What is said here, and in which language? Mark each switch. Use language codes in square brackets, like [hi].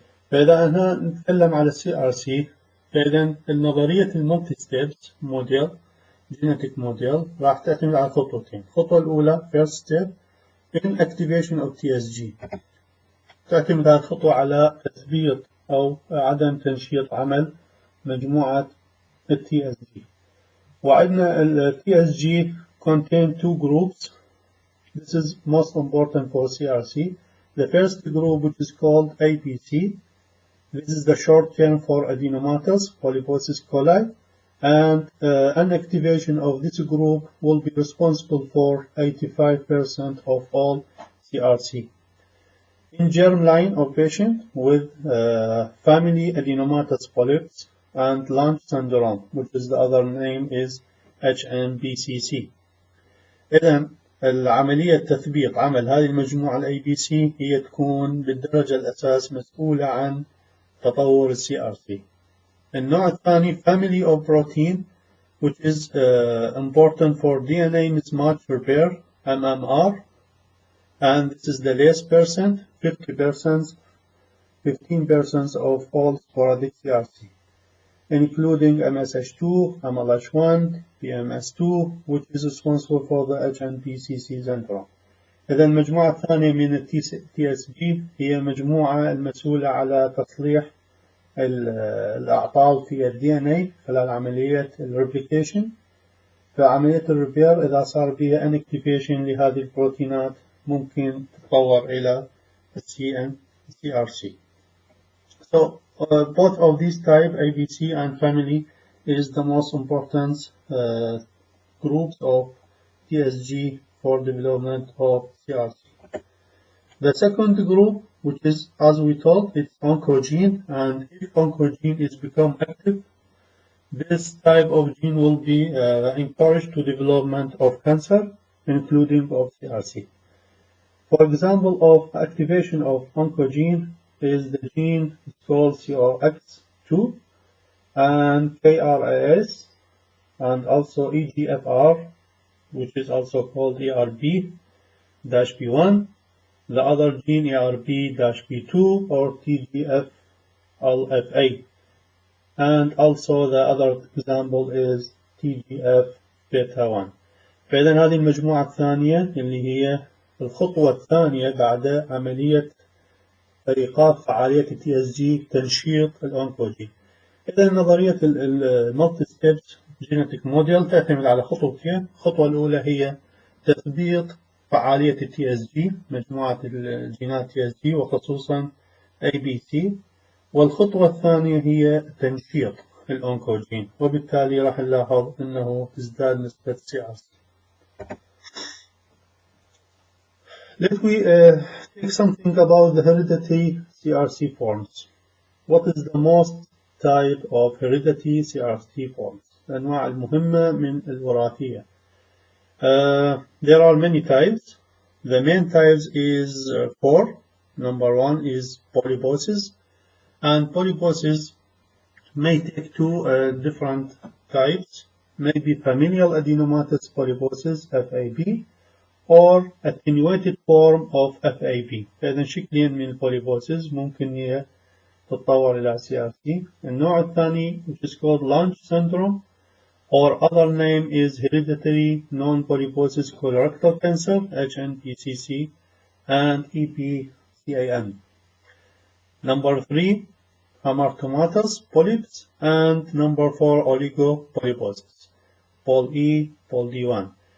[ar] فإذا أنا نتكلم على CRC، فإذا النظرية المولتي ستيبس موديل جينيتيك موديل راح تعتمد على خطوتين. الخطوة الأولى [en] first step inactivation of TSG، [ar] تعتمد هذه الخطوة على تثبيط أو عدم تنشيط عمل مجموعة TSG. وعندنا [en] TSG contain two groups. This is most important for CRC. The first group, which is called ABC, this is the short term for adenomatous polyposis coli, and an activation of this group will be responsible for 85% of all CRC. In germline of patient with family adenomatous polyps and Lunch syndrome, which is the other name is HNBCC. [ar] إذن العملية تثبيط عمل هذه المجموعة ABC هي تكون بالدرجة الأساس مسؤولة عن تطور CRC. النوع الثاني [en] family of protein, which is important for DNA mismatch repair MMR, and this is the less percent, 15% of all sporadic CRC, including MSH2, MLH1, PMS2, which is responsible for the HNPCC syndrome. [ar] إذا المجموعة الثانية من TSG هي مجموعة المسؤولة على تصليح الأعطال في DNA خلال عملية الريبليكيشن. فعملية الريبير إذا صار بها inactivation لهذه البروتينات ممكن تتطور إلى CRC. [en] So both of these type ABC and family is the most important groups of TSG for development of CRC. The second group, which is, as we told, it's oncogene, and if oncogene is become active, this type of gene will be encouraged to development of cancer, including of CRC. For example of activation of oncogene is the gene called COX2 and KRAS, and also EGFR, which is also called ERB-B1, the other gene ERB-B2 or TGF-alpha, and also the other example is TGF-beta1. [ar] فإذا هذه المجموعة الثانية اللي هي الخطوة الثانية بعد عملية إيقاف فعالية TSG تنشيط الأونكوجين. إذا نظرية المالتي ستيبس جينيتيك موديل تعتمد على خطوتين. الخطوة الأولى هي تثبيط فعالية TSG مجموعة الجينات TSG وخصوصا ABC، والخطوة الثانية هي تنشيط الأونكوجين، وبالتالي راح نلاحظ أنه تزداد نسبة CRC. [en] Let me take something about the hereditary CRC forms. What is the most type of hereditary CRC forms? [ar] الأنواع المهمة من الوراثية. [en] There are many types. The main types is 4. Number 1 is polyposis, and polyposis may take two different types, maybe familial adenomatous polyposis FAP or attenuated form of FAP. [ar] فإذا شكلين من البوليبوسيس ممكن هي تتطور إلى CRC. النوع الثاني [en] which is called Lunch syndrome, or other name is hereditary non-polyposis colorectal cancer HNPCC and EPCAM. Number 3 Hamartomatous polyps, and number 4 oligopolyposis, POL-E, POL-D1.